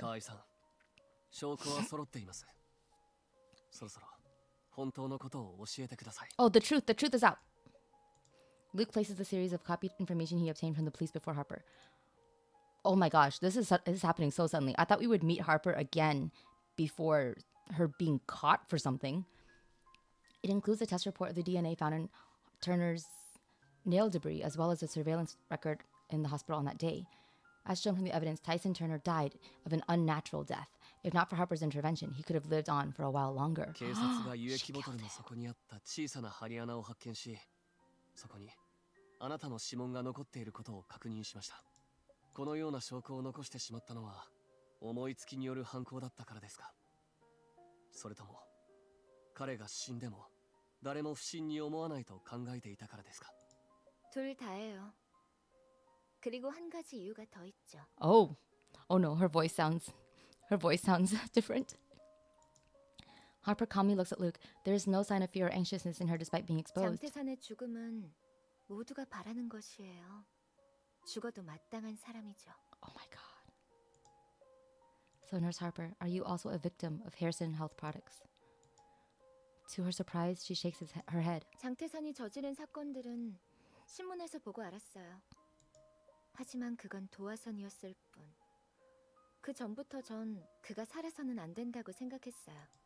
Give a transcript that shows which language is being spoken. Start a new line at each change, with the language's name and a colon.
Japanese: 河合さん、証拠は揃っています。そろそろ本当のことを教えてください。
English: Oh, the truth is out. Luke places the series of copied information he obtained from the police before Harper. Oh my gosh, this is happening so suddenly. I thought we would meet Harper again before her being caught for something. It includes a test report of the DNA found in Turner's nail debris, as well as a surveillance record in the hospital on that day. As shown from the evidence, Tyson Turner died of an unnatural death. If not for Harper's intervention, he could have lived on for a while longer.
Japanese: 警察が輸液ボトルの底にあった小さな針穴を発見し、そこにあなたの指紋が残っていることを確認しました。このような証拠を残してしまったのは思いつきによる犯行だったからですか？それとも彼が死んでも誰も不審に思わないと考えていたからですか？
Korean: 둘 다예요. 그리고 한 가지 이유가 더 있죠.
English: Oh no, her voice sounds different. Harper calmly looks at Luke. There is no sign of fear or anxiousness in her despite being exposed.
Korean: 장태산의 죽음은 모두가 바라는 것이에요. 죽어도 마땅한 사람이죠.
English: Oh my god. So Nurse Harper, are you also a victim of Harrison Health Products? To her surprise, she shakes her head.
Korean: 장태산이 저지른 사건들은 신문에서 보고 알았어요. 하지만 그건 도화선이었을 뿐. 그 전부터 전 그가 살아서는 안 된다고 생각했어요.